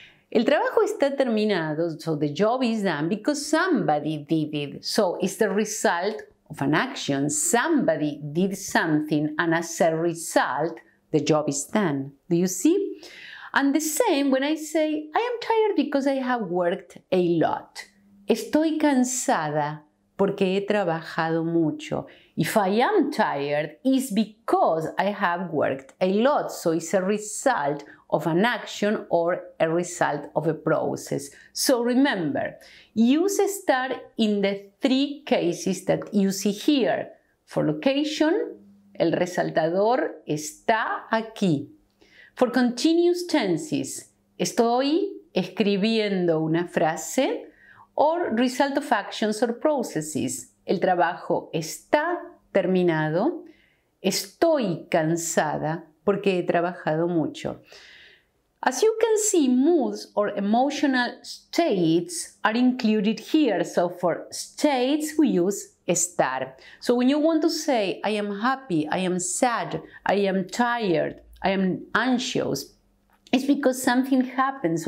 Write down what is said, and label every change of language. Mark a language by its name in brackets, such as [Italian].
[Spanish] El trabajo está terminado, [English] so the job is done because somebody did it. So it's the result of an action. Somebody did something and as a result, the job is done. Do you see? And the same when I say, I am tired because I have worked a lot. [Spanish] Estoy cansada porque he trabajado mucho. [English] If I am tired, it's because I have worked a lot. So it's a result of an action or a result of a process. So remember, use estar in the three cases that you see here. For location, [Spanish] El resaltador está aquí. [English] For continuous tenses, [Spanish] estoy escribiendo una frase. [English] Or result of actions or processes. [Spanish] El trabajo está terminado. Estoy cansada porque he trabajado mucho. [English] As you can see, moods or emotional states are included here. So for states, we use estar. So when you want to say, I am happy, I am sad, I am tired, I am anxious, it's because something happened.